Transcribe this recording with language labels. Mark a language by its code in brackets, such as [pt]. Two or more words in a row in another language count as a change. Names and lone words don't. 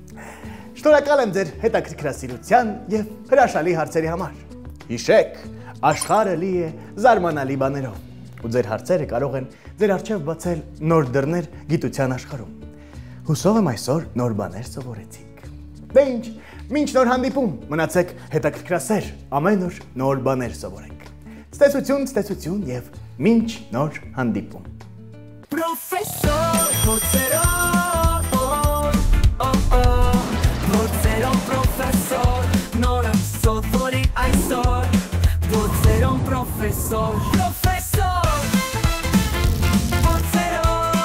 [hy] եմ ձեր հետաքրքրասիրության եւ հրաշալի հարցերի համար։ Հիշեք, աշխարհը լի է զարմանալի բաներով, ու ձեր հարցերը կարող են ձեր առջև բացել նոր դռներ գիտության աշխարհում։ Հուսով եմ այսօր նոր բաներ սովորեցիք։ Դե ինչ, մինչ նոր հանդիպում, մնացեք հետաքրքրասեր, ամեն օր նոր բաներ սովորենք։ Ցտեսություն եւ մինչ նոր հանդիպում։ Profesor Potsero. Potsero profesor. Nora sottori aisor. Potsero profesor. Profesor. Potsero.